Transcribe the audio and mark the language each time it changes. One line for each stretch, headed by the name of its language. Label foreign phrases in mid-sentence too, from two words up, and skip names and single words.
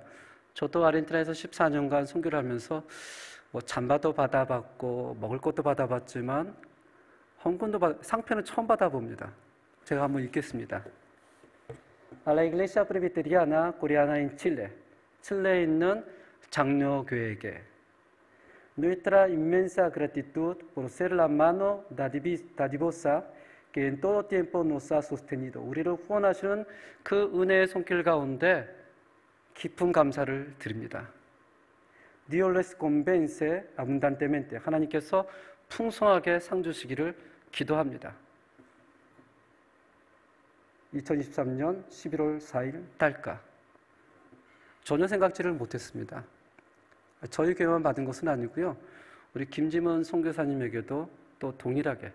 Korean: 저도 아르헨티나에서 14년간 선교를 하면서 잠바도 받아봤고 먹을 것도 받아봤지만 헌금도 상패는 처음 받아봅니다. 제가 한번 읽겠습니다.
Spanish: A la Iglesia Presbiteriana Coreana en Chile,
Korean: 칠레에 있는 장로교회에게
Spanish: Nuestra inmensa gratitud por ser la mano dadivosa que en todo tiempo nos ha sostenido.
Korean: 우리를 후원하시는 그 은혜의 손길 가운데 깊은 감사를 드립니다.
Spanish: Dios les convence abundantemente.
Korean: 하나님께서 풍성하게 상 주시기를 기도합니다. 2023년 11월 4일 딸가. 전혀 생각지를 못했습니다. 저희 교회만 받은 것은 아니고요. 우리 김지문 선교사님에게도 또 동일하게.